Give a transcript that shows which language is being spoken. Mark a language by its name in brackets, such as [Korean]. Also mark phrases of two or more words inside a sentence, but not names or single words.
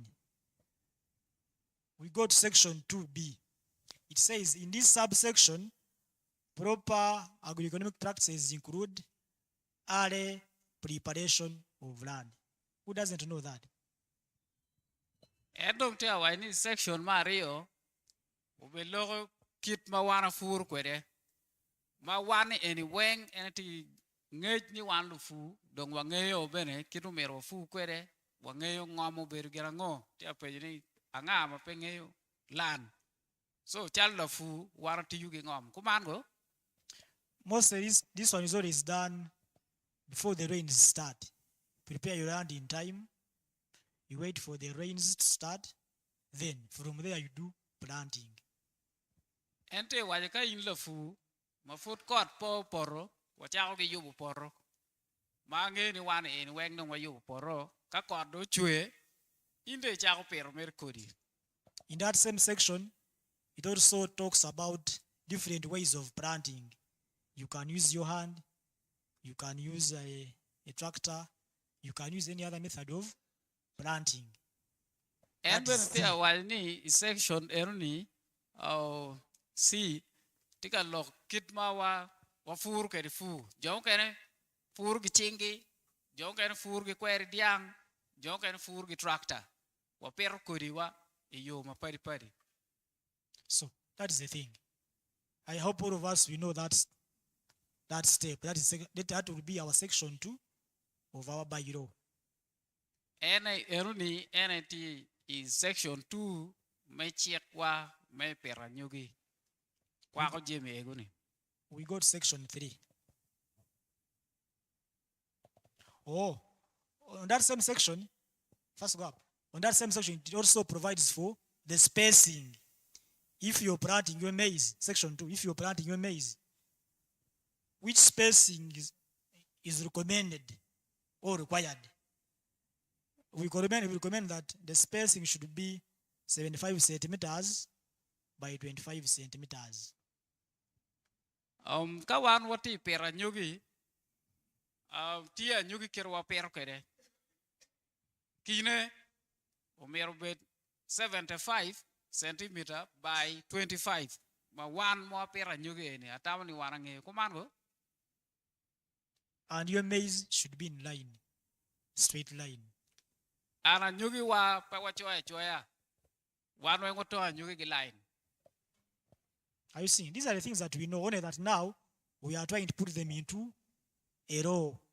[English] We go to section 2B. It says in this subsection, proper agroeconomic practices include early preparation of land. Who doesn't know that? [Alur] Edom te awai ni section Mario, ubelogo kit mawana fur kwede. Mawana eni weng eni ti ngej ni wan lufu, dong wangeyo bene kitu mero fu kwede, wangeyo ngomo bergira ngo, ti apejini angama pengeyo land. So chal lufu wana ti yugi ngom. Kumango? [English] Most of this one is always done before the rains start. Prepare your land in time. You wait for the rains to start. Then from there you do planting. [Alur] Ente wajaka in lufu, mafut kot po poro, wachako ki yubu poro. Mange ni wana eni weng nung wa yubu poro, ka kot do chwe, inde chako pero merkodi. [English] In that same section, it also talks about different ways of planting. You can use your hand, you can use a tractor, you can use any other method of planting. And when they are [Alur] wani section eruni, [English] see, take a look, [Alur] kitma wa fur ke fu, jong kene fur ki chingi, jong kene fur ki kweri diang, jong kene fur ki tractor, wa pero kodi wa iyo ma pari pari. [English] So that is the thing. I hope all of us we know that step. That will be our section 2 of our bylaw. [Alur] Ene eruni ene ti [English] is section 2 [Alur] me check wa me peranyugi. Kwa ko jeme eguni. [English] We got section 3. Oh, on that same section, first go up. On that same section, it also provides for the spacing. If you're planting your maize, section 2, if you're planting your maize, which spacing is recommended or required? We recommend that the spacing should be 75 centimeters by 25 centimeters. [Alur] Kawan wati pera nyugi, tia nyugi kirwa pero kere. Kine, umero bet [English] 75 centimeter by 25. [Alur] Ma [English] one more [Alur] pera nyugi ni atamani warange kumango. [English] And your maize should be in line, straight line. [Alur] Ana nyugi wa pa wa choya. [English] One way to nyugi line. Are you seeing? These are the things that we know, only that now we are trying to put them into a row.